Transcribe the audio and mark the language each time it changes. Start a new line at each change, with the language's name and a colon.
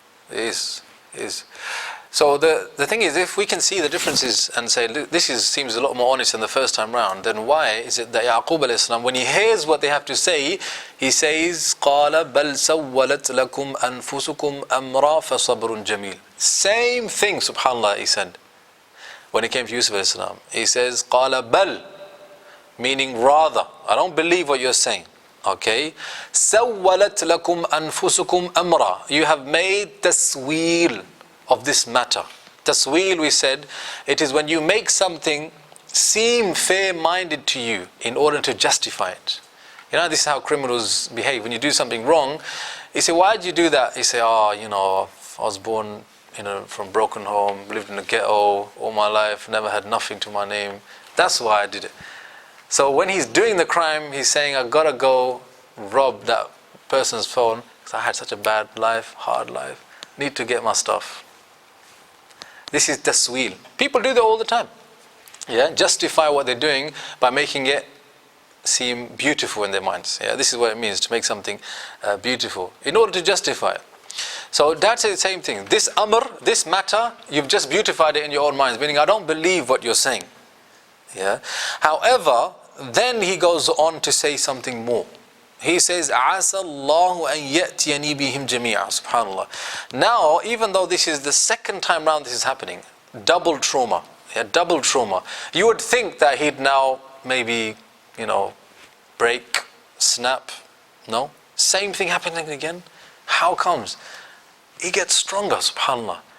English: It is. So the thing is, if we can see the differences and say, look, this seems a lot more honest than the first time round, then why is it that Yaqub alayhi salam, when he hears what they have to say, he says,
Arabic: قَالَ بَلْ سَوَّلَتْ لَكُمْ أَنفُسُكُمْ أَمْرًا فَصَبْرٌ جَمِيلٌ.
English: Same thing, subhanAllah, he said, when it came to Yusuf alayhi salam. He says,
Arabic: قَالَ بَلْ,
English: meaning rather, I don't believe what you're saying.
Arabic: Okay, سَوَّلَتْ لَكُمْ أَنفُسُكُمْ أَمْرًا.
English: You have made tasweel of this matter. Tasweel, we said, it is when you make something seem fair-minded to you in order to justify it. This is how criminals behave. When you do something wrong, you say, why did you do that? You say, I was born from a broken home, lived in a ghetto all my life, never had nothing to my name. That's why I did it. So when he's doing the crime, he's saying, I've got to go rob that person's phone because I had such a bad life, hard life, need to get my stuff. This is tasweel. People do that all the time. Yeah, justify what they're doing by making it seem beautiful in their minds. Yeah, this is what it means to make something beautiful in order to justify it. So that's the same thing. This amr, this matter, you've just beautified it in your own minds, meaning I don't believe what you're saying. Yeah. However, then he goes on to say something more. He says,
Arabic: عَسَى اللَّهُ أَن يَأْتِيَنِي بِهِمْ جَمِيعًا.
English: SubhanAllah. Now, even though this is the second time round this is happening, double trauma. Yeah, double trauma. You would think that he'd now maybe, break, snap. No. Same thing happening again. How comes? He gets stronger, subhanAllah.